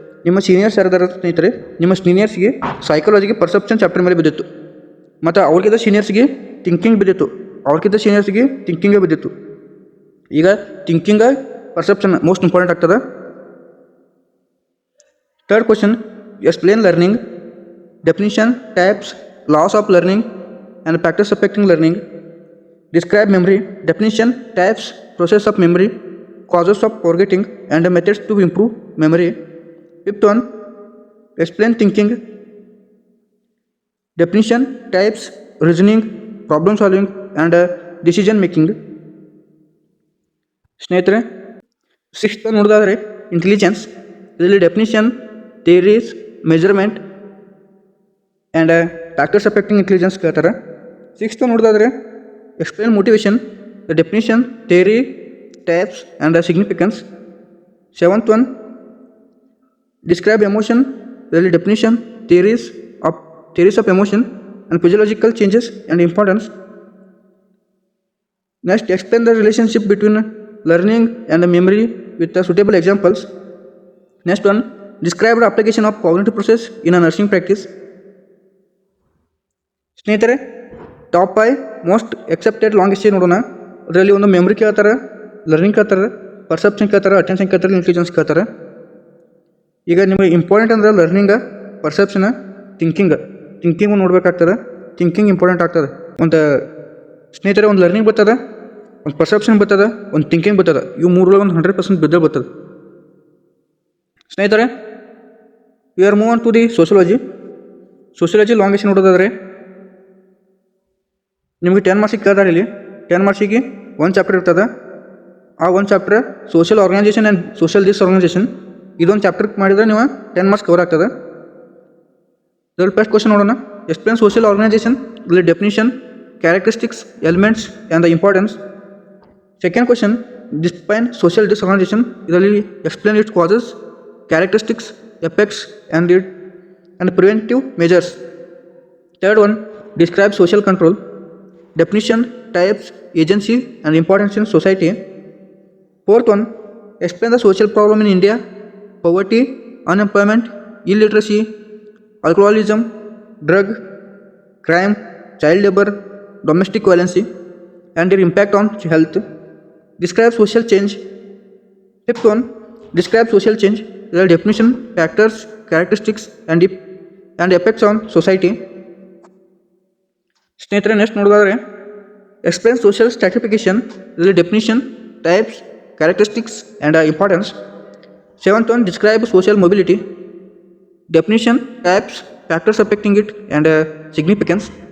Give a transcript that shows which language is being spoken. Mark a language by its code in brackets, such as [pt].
[kn] ನಿಮ್ಮ ಸೀನಿಯರ್ಸ್ ಯಾರಾದಾರ ಸ್ನೇಹಿತರೆ, ನಿಮ್ಮ ಸೀನಿಯರ್ಸ್ಗೆ ಸೈಕಾಲಜಿಗೆ ಪರ್ಸೆಪ್ಷನ್ ಚಾಪ್ಟರ್ ಮೇಲೆ ಬಿದ್ದಿತ್ತು, ಮತ್ತು ಅವ್ರಿಗಿಂತ ಸೀನಿಯರ್ಸ್ಗೆ ಥಿಂಕಿಂಗ್ ಬಿದ್ದಿತ್ತು, ಅವ್ರಿಗಿಂತ ಸೀನಿಯರ್ಸ್ಗೆ ಥಿಂಕಿಂಗೇ ಬಿದ್ದಿತ್ತು. ಈಗ ಥಿಂಕಿಂಗ ಪರ್ಸೆಪ್ಷನ್ ಮೋಸ್ಟ್ ಇಂಪಾರ್ಟೆಂಟ್ ಆಗ್ತದೆ. [en] Third question, explain learning, definition, types, laws of learning and factors affecting learning. Describe memory, definition, types, process of memory, causes of forgetting and methods to improve memory. Fifth one, explain thinking, definition, types, reasoning, problem solving and decision making. [kn] ಸ್ನೇಹಿತರೆ, sixth ನೋಡೋದಾದರೆ intelligence, ಇದರಲ್ಲಿ definition, theories, measurement and factors affecting intelligence ಕೇಳ್ತಾರೆ. [en] Sixth ನೋಡೋದಾದರೆ explain motivation, the definition, theory, types and significance. Seventh one, describe emotion, really definition, theories of emotion and physiological changes and importance. Next, explain the relationship between learning and memory with suitable examples. Next one, describe the application of cognitive process in a nursing practice. [kn] ಸ್ನೇಹಿತರೆ, top 5 most accepted long essay ನೋಡೋಣ. ಅದರಲ್ಲಿ ಒಂದು memory ಕೇಳ್ತಾರೆ, learning ಕೇಳ್ತಾರೆ, perception ಕೇಳ್ತಾರೆ, attention ಕೇಳ್ತಾರೆ, intelligence ಕೇಳ್ತಾರೆ. ಈಗ ನಿಮಗೆ ಇಂಪಾರ್ಟೆಂಟ್ ಅಂದ್ರೆ learning, perception, thinking ನೋಡಬೇಕಾಗ್ತದೆ. Thinking important ಆಗ್ತದೆ. ಒಂದು ಸ್ನೇಹಿತರೆ, ಒಂದು ಲರ್ನಿಂಗ್ ಬರ್ತದೆ, ಒಂದು ಪರ್ಸೆಪ್ಷನ್ ಬರ್ತದೆ, ಒಂದು ಥಿಂಕಿಂಗ್ ಬರ್ತದೆ. ಇವು ಮೂರೊಳಗೆ ಒಂದು 100% ಬಿದ್ದೇ ಬರ್ತದೆ. ಸ್ನೇಹಿತರೆ, [en] we are move on to the sociology long essay [kn] ನೋಡೋದಾದರೆ ನಿಮಗೆ 10 ಮಾರ್ಕ್ಸಿಗೆ ಕೇಳ್ತಾರೆ. ಇಲ್ಲಿ 10 ಮಾರ್ಕ್ಸಿಗೆ ಒಂದು ಚಾಪ್ಟರ್ ಇರ್ತದೆ. ಆ ಒಂದು chapter social organisation and social ಡಿಸ್ಆರ್ಗನೈಜೇಷನ್, ಇದೊಂದು ಚಾಪ್ಟರ್ ಮಾಡಿದರೆ ನೀವು 10 ಮಾರ್ಕ್ಸ್ ಕವರ್ ಆಗ್ತದೆ. ಇದರಲ್ಲಿ ಫಸ್ಟ್ ಕ್ವಶನ್ ನೋಡೋಣ. [en] Explain social organisation, ಇದರಲ್ಲಿ definition, characteristics, elements and the importance. Second question, define social disorganisation, ಇದರಲ್ಲಿ explain its causes, characteristics, effects and preventive measures. Third one, describe social control, definition, types, agency and importance in society. Fourth one, explain the social problem in India, poverty, unemployment, illiteracy, alcoholism, drug, crime, child labor, domestic violence and their impact on health. Describe social change. Fifth one, describe social change, the definition, factors, characteristics and effects on society. ಸ್ನೇಹಿತರೆ, next ನೋಡೋದಾದರೆ explain social stratification, ಇದರಲ್ಲಿ definition, types, characteristics and importance. Seventh one, describe social mobility, definition, types, factors affecting it and significance.